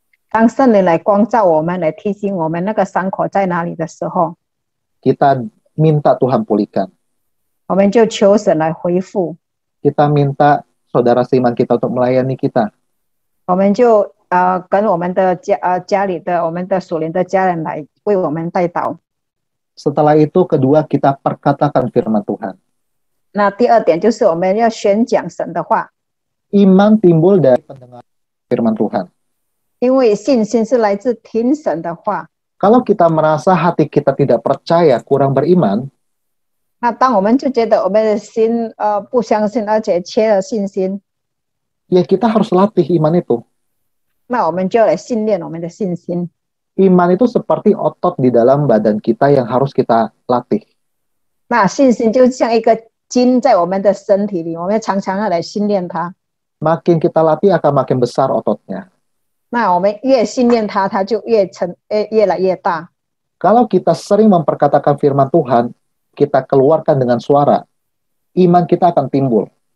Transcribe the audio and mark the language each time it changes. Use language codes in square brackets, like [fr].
[zh] 当圣灵来光照我们，来提醒我们那个伤口在哪里的时候， [id] kita minta Tuhan pulihkan. [zh] 我们就求神来恢复。 [id] Kita minta saudara seiman kita untuk melayani kita. [zh] 我们就跟我们的家里的我们的属灵的家人来为我们代祷。 [id] Setelah itu kedua kita perkatakan firman Tuhan. [zh] 那第二点就是我们要宣讲神的话， [id] Iman timbul dari pendengar firman Tuhan. [zh] 因为信心是来自听神的话。 [id] Kalau kita merasa hati kita tidak percaya, kurang beriman, [zh] 那当我们就觉得我们的心不相信，而且缺了信心， [id] ya kita harus latih iman itu. [zh] 那我们就来训练我们的信心。 [id] Iman itu seperti otot di dalam badan kita yang harus kita latih. [zh] 那信心就像一个筋在我们的身体里，我们常常要来训练它。 [id] Makin kita latih akan makin besar ototnya. [zh] 那我们越训练它，它就越来越大。 [id] Kalau kita sering memperkatakan firman Tuhan, kita keluarkan dengan suara, iman kita akan timbul.